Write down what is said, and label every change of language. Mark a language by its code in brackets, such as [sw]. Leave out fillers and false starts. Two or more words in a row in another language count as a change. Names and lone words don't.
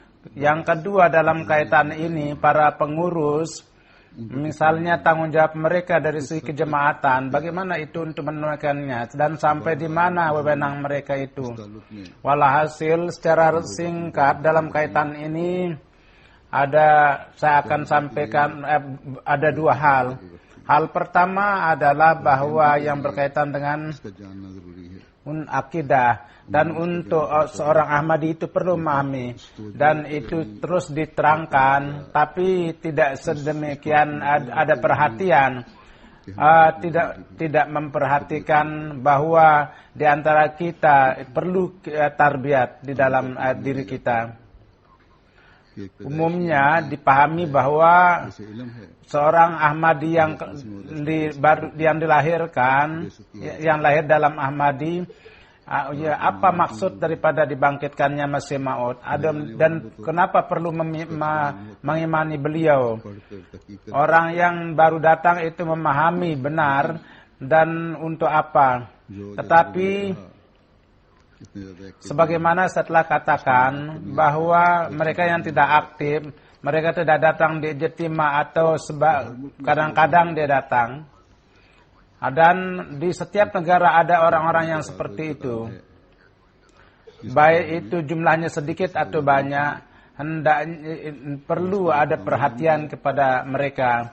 [id] Yang kedua dalam kaitan ini para pengurus, misalnya tanggung jawab mereka dari segi kejemaatan, bagaimana itu untuk menunaikannya dan sampai di mana wewenang mereka itu. Walhasil secara singkat dalam kaitan ini saya akan sampaikan ada dua hal. Hal pertama adalah bahwa yang berkaitan dengan [ur] اس کا جاننا ضروری ہے [id] akidah dan untuk seorang Ahmadi itu perlu memahami dan itu terus diterangkan, tapi tidak sedemikian ada perhatian, tidak memperhatikan bahwa di antara kita perlu tarbiyat di dalam diri kita. Umumnya dipahami bahwa [ur] جیسے علم ہے [id] seorang Ahmadi yang dilahirkan, yang lahir dalam Ahmadi, apa maksud daripada dibangkitkannya Masih Maud? Dan kenapa perlu mengimani beliau? [ur] پڑھ کر تحقیق [id] Orang yang baru datang itu memahami benar dan untuk apa. Tetapi [ur] اتنے زیادہ ایکٹو [id] sebagaimana setelah katakan bahwa mereka yang tidak aktif, mereka tidak datang di ijtima atau kadang-kadang dia datang. Dan di setiap negara ada orang-orang yang seperti itu. Baik itu jumlahnya sedikit atau banyak, perlu ada perhatian kepada mereka.